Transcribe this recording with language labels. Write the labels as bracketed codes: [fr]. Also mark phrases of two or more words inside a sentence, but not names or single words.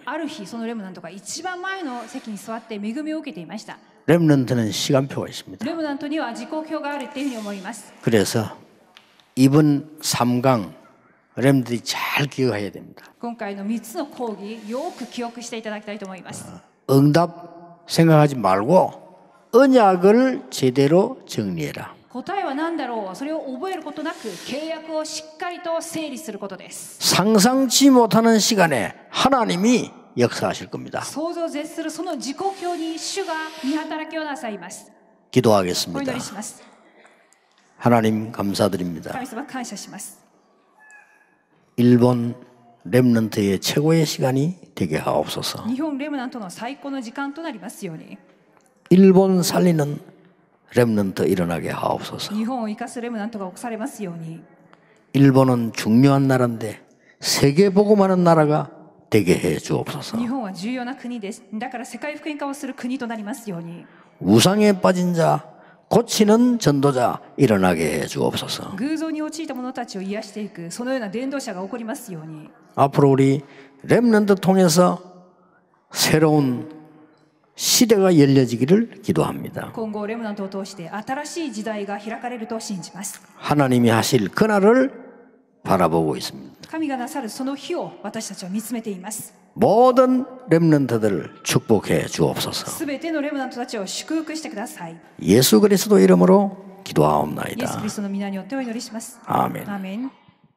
[ja] ある日そのレムナントが一番前の席に座って恵みを受けていました。 [ko] 렘넌트는 시간표가 있습니다. [ja] レムナントには時刻表があるっていうふうに思います。 [ko] 그래서 이번 3강 렘들이 잘 기억해야 됩니다. [ja] 今回の3つの講義よく記憶していただきたいと思います。 [ko] 응답 생각하지 말고 언약을 제대로 정리해라. [ja] 答えは何だろう、それを覚えることなく契約をしっかりと整理することです。 [ko] 상상치 못하는 시간에 하나님이 역사하실 겁니다. [ja] 想像を絶するその時刻表に主が見働きをなさいます。 [ko] 기도하겠습니다. [ja] お祈りします。 [ko] 하나님 감사드립니다. [ja] 神様感謝します。 [ko] 일본 렘넌트의 최고의 시간이 되게 하옵소서. [ja] 日本レムナントの最高の時間となりますように。 [ko] 일본 살리는 렘넌트 일어나게 하옵소서. [ja] 日本を生かすレムナントが起こされますように。 [ko] 일본은 중요한 나라인데 세계 복음하는 나라가 되게 해 주옵소서. [ja] 日本は重要な国です。だから世界福音化をする国となりますように。 [ko] 우상에 빠진 자 고치는 전도자 일어나게 해 주옵소서. [ja] 偶像に陥った者たちを癒していくそのような伝道者が起こりますように。 [ko] 앞으로 우리 렘넌트 통해서 새로운 시대가 열려지기를 기도합니다. [ja] 今後レムナントを通して新しい時代が開かれると信じます。 [ko] 하나님이 하실 그날을 바라보고 있습니다. [ja] 神がなさるその日を私たちは見つめています。 [ko] 모든 렘넌트들을 축복해 주옵소서. [ja] すべてのレムナントたちを祝福してください。 [ko] 예수 그리스도 이름으로 [ja] イエス・ [ko] 기도하옵나이다. [ja] キリストの皆によってお祈りします。 [ko] 아멘. [ja] アーメン。